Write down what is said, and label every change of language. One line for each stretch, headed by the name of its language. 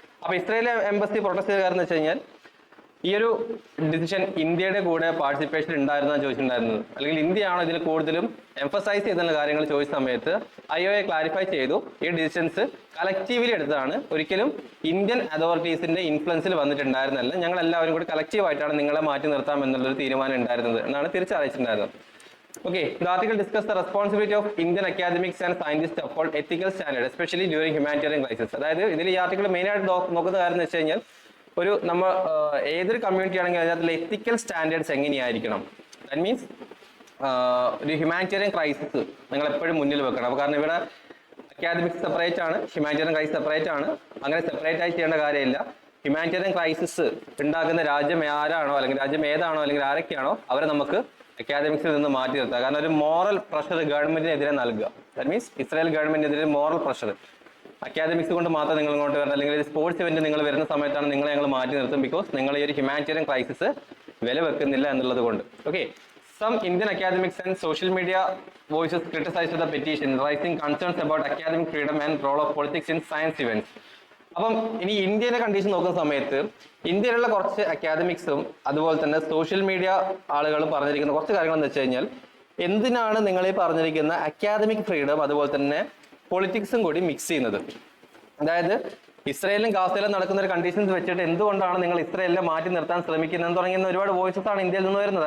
Malayalam: അപ്പോൾ Israeli embassy protest ചെയ്ത കാരണം എന്ന് വെച്ച് കഴിഞ്ഞാൽ ഈ ഒരു ഡിസിഷൻ ഇന്ത്യയുടെ കൂടെ പാർട്ടിസിപ്പേഷൻ ഉണ്ടായിരുന്നാണ് ചോദിച്ചിട്ടുണ്ടായിരുന്നത്, അല്ലെങ്കിൽ ഇന്ത്യയാണോ ഇതിൽ കൂടുതലും എംഫസൈസ് ചെയ്തുള്ള കാര്യങ്ങൾ ചോദിച്ച സമയത്ത് IOA ക്ലാരിഫൈ ചെയ്തു ഈ ഡിസിഷൻസ് കളക്റ്റീവ്ലി എടുത്തതാണ്, ഒരിക്കലും ഇന്ത്യൻ അതോറിറ്റീസിന്റെ ഇൻഫ്ലുവൻസിൽ വന്നിട്ടുണ്ടായിരുന്നല്ല, ഞങ്ങൾ എല്ലാവരും കൂടി കളക്റ്റീവായിട്ടാണ് നിങ്ങളെ മാറ്റി നിർത്താം എന്നുള്ളൊരു തീരുമാനം ഉണ്ടായിരുന്നത് എന്നാണ് തിരിച്ചറിയിച്ചിട്ടുണ്ടായിരുന്നത്.
English: Okay, the article discussed the responsibility of Indian academics and scientists to uphold ethical standards, especially during humanitarian crisis.
Malayalam: അതായത് ഇതിൽ ഈ ആർട്ടിക്കിൾ മെയിൻ ആയിട്ട് നോക്കുന്ന കാര്യം എന്ന് വെച്ച് കഴിഞ്ഞാൽ ഒരു നമ്മൾ ഏതൊരു കമ്മ്യൂണിറ്റി ആണെങ്കിൽ അതിനകത്തുള്ള എത്തിക്കൽ സ്റ്റാൻഡേർഡ്സ് എങ്ങനെയായിരിക്കണം. ദാറ്റ് മീൻസ് ഒരു ഹ്യൂമാനിറ്റേറിയൻ ക്രൈസിസ് നിങ്ങൾ എപ്പോഴും മുന്നിൽ വെക്കണം. അപ്പോൾ കാരണം ഇവിടെ അക്കാദമിക്സ് സെപ്പറേറ്റ് ആണ്, ഹ്യൂമാനിറ്റേറിയൻ ക്രൈസിസ് സെപ്പറേറ്റ് ആണ്. അങ്ങനെ സെപ്പറേറ്റ് ആയി ചെയ്യേണ്ട കാര്യമില്ല. ഹ്യൂമാനിറ്റേറിയൻ ക്രൈസിസ് ഉണ്ടാക്കുന്ന രാജ്യം ആരാണോ അല്ലെങ്കിൽ രാജ്യം ഏതാണോ അല്ലെങ്കിൽ ആരൊക്കെയാണോ അവരെ നമുക്ക് അക്കാദമിക്സിൽ നിന്ന് മാറ്റി നിർത്തുക. കാരണം ഒരു മോറൽ പ്രഷർ ഗവൺമെന്റിനെതിരെ നൽകുക. ദാറ്റ് മീൻസ് ഇസ്രായേൽ ഗവൺമെന്റിനെതിരെ മോറൽ പ്രഷർ അക്കാദമിക്സ് കൊണ്ട് മാത്രം നിങ്ങൾ ഇങ്ങോട്ട് വരണം, അല്ലെങ്കിൽ സ്പോർട്സ് ഇവന്റ് നിങ്ങൾ വരുന്ന സമയത്താണ് നിങ്ങളെ ഞങ്ങൾ മാറ്റി നിർത്തും, ബിക്കോസ് നിങ്ങൾ ഈ ഒരു ഹ്യൂമാനിറ്റേറിയൻ ക്രൈസിസ് വില വെക്കുന്നില്ല എന്നുള്ളത് കൊണ്ട്.
English: Okay, some Indian academics and social media voices criticized the petition, raising concerns about academic freedom and role of politics in science events.
Malayalam: അപ്പം ഇനി ഇന്ത്യയിലെ കണ്ടീഷൻ നോക്കുന്ന സമയത്ത് ഇന്ത്യയിലുള്ള കുറച്ച് അക്കാദമിക്സും അതുപോലെ തന്നെ സോഷ്യൽ മീഡിയ ആളുകളും പറഞ്ഞിരിക്കുന്ന കുറച്ച് കാര്യങ്ങൾ എന്ന് വെച്ച് കഴിഞ്ഞാൽ, എന്തിനാണ് നിങ്ങൾ ഈ പറഞ്ഞിരിക്കുന്ന അക്കാദമിക് ഫ്രീഡം അതുപോലെ തന്നെ പൊളിറ്റിക്സും കൂടി മിക്സ് ചെയ്യുന്നത്? അതായത് ഇസ്രയേലും ഗാസയിലും നടക്കുന്ന ഒരു കണ്ടീഷൻസ് വെച്ചിട്ട് എന്തുകൊണ്ടാണ് നിങ്ങൾ ഇസ്രയേലിനെ മാറ്റി നിർത്താൻ ശ്രമിക്കുന്നത് തുടങ്ങിയ ഒരുപാട് വോയിസസ് ആണ് ഇന്ത്യയിൽ നിന്ന് വരുന്നത്.